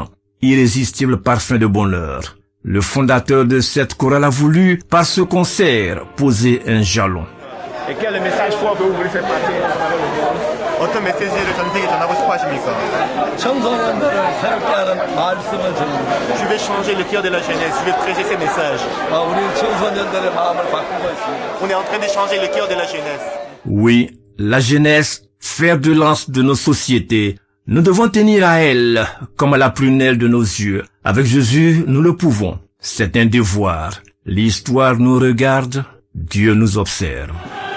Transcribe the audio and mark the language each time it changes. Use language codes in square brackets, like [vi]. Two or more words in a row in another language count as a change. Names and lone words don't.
[fr] Irrésistible parfum de bonheur. Le fondateur de cette chorale a voulu, par ce concert, poser un jalon. Et quel est le message fort que vous voulez faire passer à travers le monde? [ko] 어떤 메시지를 전 세계에 전하고 싶어 하십니까? 청소년들을 새롭게 하는 말씀을 전합니다. [fr] Je vais changer le cœur de la jeunesse, je vais prêcher ces messages. [ko] 우리 청소년들의 마음을 바꾸고 있습니다. [fr] On est en train de changer le cœur de la jeunesse. Oui, la jeunesse, fer de lance de nos sociétés. Nous devons tenir à elle comme à la prunelle de nos yeux. Avec Jésus, nous le pouvons. C'est un devoir. L'histoire nous regarde, Dieu nous observe.